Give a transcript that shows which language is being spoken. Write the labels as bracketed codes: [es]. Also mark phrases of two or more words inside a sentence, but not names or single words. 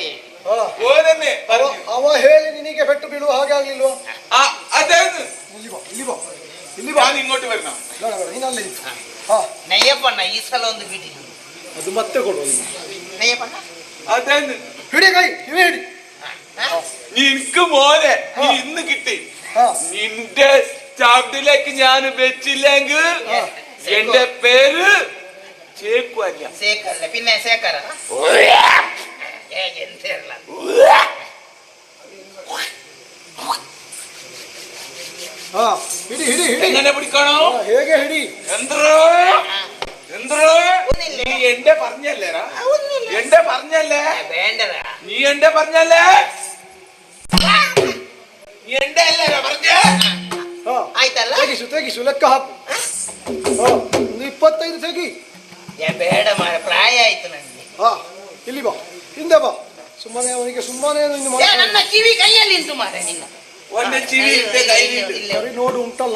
[kn] ಅವ ಹೇಳಿ ನಿನಗೆ ಪೆಟ್ಟು ಬೀಳುವ ಹಾಗೆ ಆಗ್ಲಿಲ್ವಾ? ಇಲ್ಲಿ ಬಾ, ಇಂಗೋಟಿ ಬರ್ನ. ನೀನಲ್ಲಿ ನಯ್ಯಪ್ಪಣ್ಣ ಈ ಸಲ ಒಂದು ಬಿಡಿ. ಅದು ಮತ್ತೆ ಕೊಡುವ ನಯ್ಯಪ್ಪಣ್ಣ. ಅದೇನು ಹಿಡಿ ಕೈ, ಕಿವಿ ಹಿಡಿ. [ml] നിനക്ക് മോനെ നീ ഇന്ന് കിട്ടി. നിന്റെ ചാപ്റ്റിലേക്ക് ഞാൻ വെച്ചില്ലെങ്കിൽ എന്റെ പേര് ചേക്കുവല്ല. ಸೇಕಲ್ಲ പിന്നെ ಸೇಕರ [kn] ಹಿಡಿ ಹಿಡಿ ಹಿಡಿ. [ml] എങ്ങനെ പിടിക്കണോ? [kn] ಹೇಗೆ ಹಿಡಿ? [ml] എന്തോ നീ എന്റെ പറഞ്ഞല്ലേടാ? എന്റെ പറഞ്ഞല്ലേ? വേണ്ടടാ. നീ എന്റെ പറഞ്ഞല്ലേ? നീ എന്റെ അല്ലേ പറഞ്ഞ? [kn] ಆಯ್ತಲ್ಲ? ತೆಗಿಸು ತೆಗಿಸು, ಲೆಕ್ಕ ಹಾಕು. ಒಂದು 25 ತೆಗಿ. ಬೇಡ ಮಾರ, ಪ್ರಾಯ ಆಯ್ತು ನನಗೆ. ಇಲ್ಲಿ ಬಾ, ಹಿಂದೆ ಬಾ. ಸುಮ್ಮನೆ ಅವನಿಗೆ ಸುಮ್ಮನೆ ನನ್ನ ಕಿವಿ ಕೈಯಲ್ಲಿ ಉಂಟು ಮಾರ. ನಿನ್ನ ಒಂದು ಕಿವಿ ಸರಿ ನೋಡು, ಉಂಟಲ್ಲ?